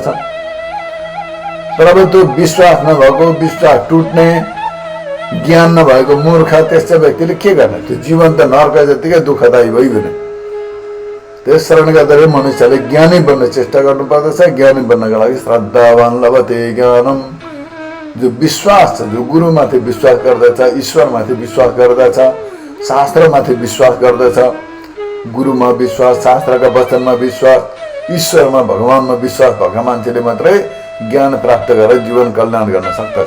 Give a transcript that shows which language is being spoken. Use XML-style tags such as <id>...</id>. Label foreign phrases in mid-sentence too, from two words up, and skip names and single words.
<ne>तर अब त्यो विश्वास नभएको, विश्वास टुट्ने, ज्ञान नभएको मूर्ख त्यस्तो व्यक्तिले के गर्ने? त्यो जीवन त नर्क जतिकै दुःखदायी भइगयो। त्यस कारणले गर्दाखेरि मनुष्यले ज्ञानी बन्न चेष्टा गर्नुपर्दछ। ज्ञानी बन्नका लागि</ne> <sa>श्रद्धावान लभते ज्ञानम,</sa> <ne>जो विश्वास छ, जो गुरुमाथि विश्वास गर्दछ, ईश्वरमाथि विश्वास गर्दछ, शास्त्रमाथि विश्वास गर्दछ, गुरुमा विश्वास, शास्त्रका वचनमा विश्वास, ईश्वरमा भगवानमा विश्वास भएका मान्छेले मात्रै ज्ञान प्राप्त गरेर जीवन कल्याण गर्न सक्दछ।</ne>